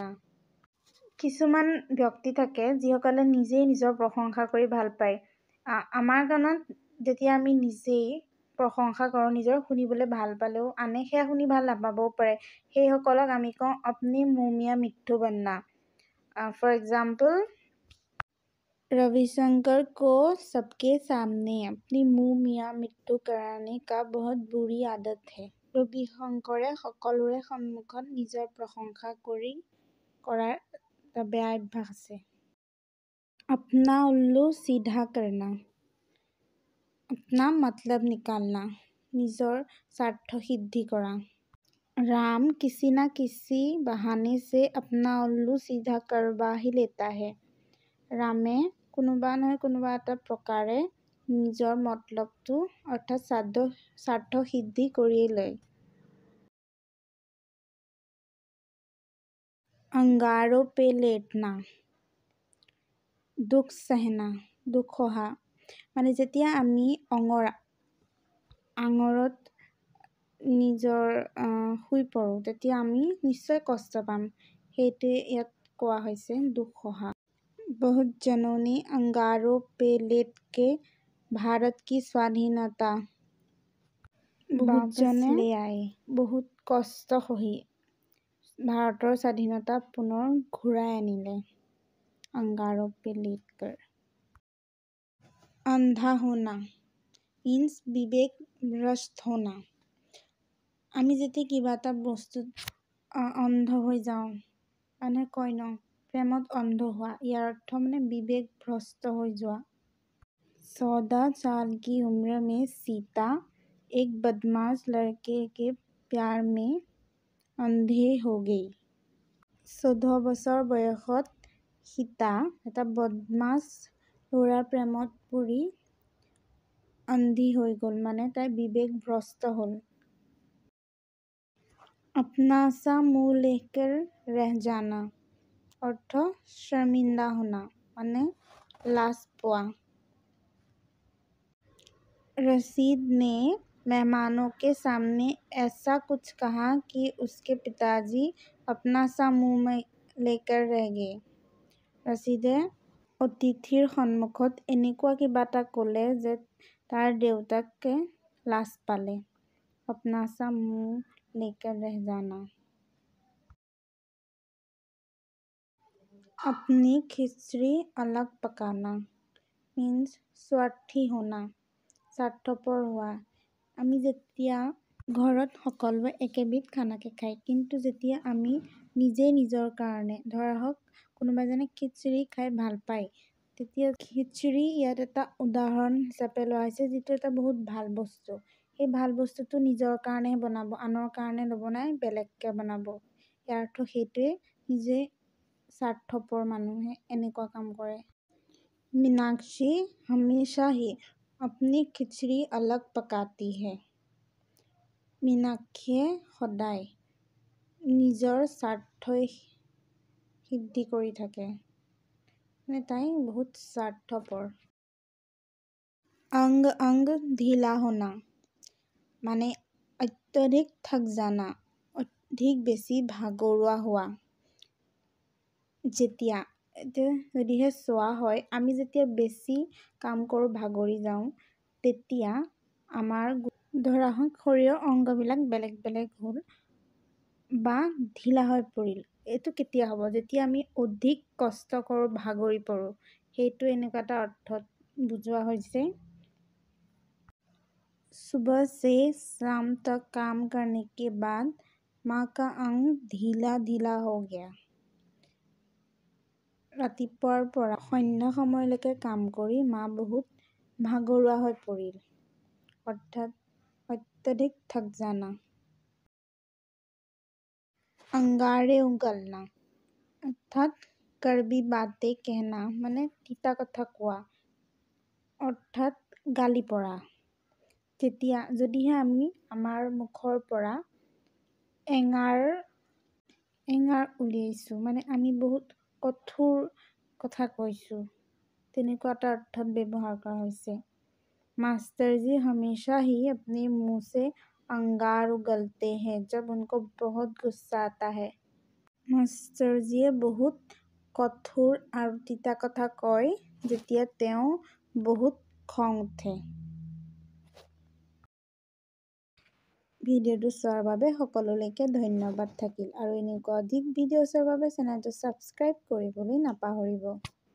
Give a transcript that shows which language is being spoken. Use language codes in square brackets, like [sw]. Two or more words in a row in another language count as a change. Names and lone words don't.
[as] কিছুমান ব্যক্তি থাকে যিসকলে নিজেই নিজৰ প্ৰশংসা কৰি ভাল পায়। আমাৰ কাৰণত যেতিয়া আমি নিজেই প্ৰশংসা কৰোঁ, নিজৰ শুনিবলৈ ভাল পালেও আনে সেয়া শুনি ভাল নাপাবও পাৰে। সেইসকলক আমি কওঁ [hi] अपनी मुँह मियाँ मिट्ठू बनना। [en] for example, [hi] रविशंकर को सबके सामने अपनी मुँह मियाँ मिट्टू कराने का बहुत बुरी आदत है। [as] ৰবি শংকৰে সকলোৰে সন্মুখত নিজৰ প্ৰশংসা কৰাৰ এটা বেয়া অভ্যাস আছে। [hi] अपना उल्लू सीधा करना। अपना मतलब निकालना, [as] নিজৰ স্বাৰ্থ সিদ্ধি কৰা। [hi] राम किसी ना किसी बहाने से अपना उल्लू सीधा करवा ही लेता है। [as] ৰামে কোনোবা নহয় কোনোবা এটা প্ৰকাৰে নিজৰ মতলবটো অৰ্থাৎ স্বাৰ্থ সিদ্ধি কৰিয়েই লয়। [hi] अंगारों पे लेटना। दुख सहना, [as] দুখ সহা। মানে যেতিয়া আমি আঙৰত নিজৰ শুই পৰোঁ, তেতিয়া আমি নিশ্চয় কষ্ট পাম। সেইটোৱে ইয়াত কোৱা হৈছে দুখ সহা। बहुत जनों ने अंगारों पे लेट के भारत की स्वाधीनता वापस ले आए। बहुत কষ্ট সহি ভাৰতৰ স্বাধীনতা পুনৰ ঘূৰাই আনিলে। [hi] अंगारों पे लेट कर। अंधा होना means विवेक भ्रष्ट होना। [as] আমি যেতিয়া কিবা এটা বস্তুত অন্ধ হৈ যাওঁ, মানে কয় ন প্ৰেমত অন্ধ হোৱা, ইয়াৰ অৰ্থ মানে বিবেক ভ্ৰষ্ট হৈ যোৱা। [hi] 14 साल की उम्र में सीता एक बदमाश लड़के के प्यार में अंधी हो गई। [as] 14 বছৰ বয়সত সীতা এটা বদমাছ ল'ৰাৰ প্ৰেমত পৰি অন্ধি হৈ গ'ল, মানে তাই বিবেক ভ্ৰষ্ট হ'ল। [hi] अपना सा मुँह लेकर रह जाना, [as] অৰ্থ [hi] शर्मिंदा होना, [as] মানে লাজ পোৱা। [hi] रशीद ने मेहमानों के सामने ऐसा कुछ कहा कि उसके पिताजी अपना सा मुँह लेकर रह गए। [as] ৰচিদে অতিথিৰ সন্মুখত এনেকুৱা কিবা এটা ক'লে যে তাৰ দেউতাকে লাজ পালে। [hi] अपना सा मुँह लेकर रह जाना। अपनी खिचड़ी अलग पकाना means स्वार्थी होना, [as] স্বাৰ্থপৰ হোৱা। আমি যেতিয়া ঘৰত সকলোৱে একেবিধ খানাকে খায়, কিন্তু যেতিয়া আমি নিজেই নিজৰ কাৰণে, ধৰা হওক কোনোবা এজনে খিচিৰি খাই ভাল পায়, তেতিয়া খিচিৰি ইয়াত এটা উদাহৰণ হিচাপে লোৱা হৈছে, যিটো এটা বহুত ভাল বস্তু। সেই ভাল বস্তুটো নিজৰ কাৰণে বনাব, আনৰ কাৰণে নবনাই বেলেগকৈ বনাব। ইয়াৰ অৰ্থ সেইটোৱে, নিজে স্বাৰ্থপৰ মানুহে এনেকুৱা কাম কৰে। [hi] मीनाक्षी हमेशा ही अपनी खिचड़ी अलग पकाती है। [as] মীনাক্ষীয়ে সদায় নিজৰ স্বাৰ্থই সিদ্ধি কৰি থাকে, মানে তাই বহুত স্বাৰ্থপৰ। [hi] अंग अंग ढीला होना, [as] মানে [hi] अत्यधिक थक जाना, [as] অধিক বেছি ভাগৰুৱা হোৱা। যেতিয়া যদিহে চোৱা হয়, আমি যেতিয়া বেছি কাম কৰোঁ, ভাগৰি যাওঁ, তেতিয়া আমাৰ ধৰা হওক শৰীৰৰ অংগবিলাক বেলেগ বেলেগ হ'ল বা ঢিলা হৈ পৰিল। এইটো কেতিয়া হ'ব? যেতিয়া আমি অধিক কষ্ট কৰোঁ, ভাগৰি পৰোঁ। সেইটো এনেকুৱা এটা অৰ্থত বুজোৱা হৈছে। [hi] सुबह से शाम तक काम करने के बाद माँ का अंग ढीला ढीला हो गया। [as] ৰাতিপুৱাৰ পৰা সন্ধ্যা সময়লৈকে কাম কৰি মা বহুত ভাগৰুৱা হৈ পৰিল, অৰ্থাৎ [hi] अत्यधिक थक जाना। अंगारे उगलना [as] অৰ্থাৎ [hi] कड़वी बातें कहना [as] মানে তিতা কথা কোৱা, অৰ্থাৎ গালি পৰা। যদিহে আমি আমাৰ মুখৰ পৰা এঙাৰ উলিয়াইছোঁ, মানে আমি বহুত কঠোৰ কথা কৈছোঁ, তেনেকুৱা এটা অৰ্থত ব্যৱহাৰ কৰা হৈছে। [hi] मास्टर जी हमेशा ही अपने मुंह से अंगार उगलते हैं जब उनको बहुत गुस्सा आता है। [as] মাষ্টাৰজীয়ে বহুত কঠোৰ আৰু তিতা কথা কয় যেতিয়া তেওঁ বহুত খং উঠে। ভিডিঅ'টো চোৱাৰ বাবে সকলোলৈকে ধন্যবাদ থাকিল আৰু এনেকুৱা অধিক ভিডিঅ' চোৱাৰ বাবে চেনেলটো ছাবস্ক্ৰাইব কৰিবলৈ নাপাহৰিব।